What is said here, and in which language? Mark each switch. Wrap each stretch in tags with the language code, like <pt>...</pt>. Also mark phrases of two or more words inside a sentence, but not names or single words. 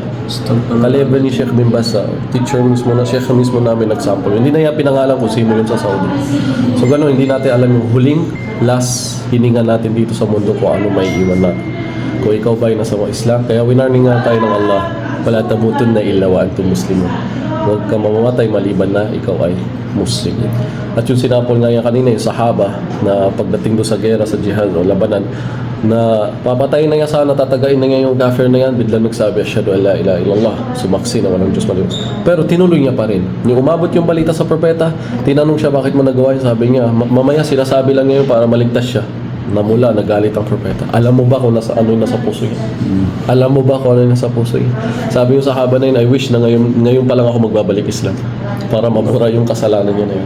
<tl>Ka-level ni Sheikh bin Baz, teacher mismo na Sheikh mismo namin nagsample. Hindi na niya pinangalan kung sino yun sa Saudi. So gano'n, hindi natin alam yung huling last hininga natin dito sa mundo kung ano may iwan natin. Kung ikaw ba ay nasa Islam, kaya winarning nga tayo ng Allah,</tl> <ar>ولا تموتن إلا وأنتم مسلمون.</ar> <tl>Huwag ka mamamatay maliban na ikaw ay Muslim. At yung sinapol nga yan kanina, yung sahaba, na pagdating doon sa gera, sa jihad o labanan, na papatayin na nga sana, tatagain na nga yung kafir na yan, biglang nagsabi,</tl> <ar>أشهد أن لا إله إلا الله,</ar> <tl>sumaksi na walang Diyos maliban. Pero tinuloy niya pa rin. Yung umabot yung balita sa propeta, tinanong siya bakit mo nagawa yun, sabi niya, mamaya sinasabi lang niya yun para maligtas siya. Namula, nagalit ang propeta. Alam mo ba kung ano yung nasa puso niya? Alam mo ba kung ano yung nasa puso niya? Sabi yung sahaba na yun,</tl> <en>I wish</en> <tl>na ngayon pa lang ako magbabalik Islam para mabura yung kasalanan niya na yun.</tl>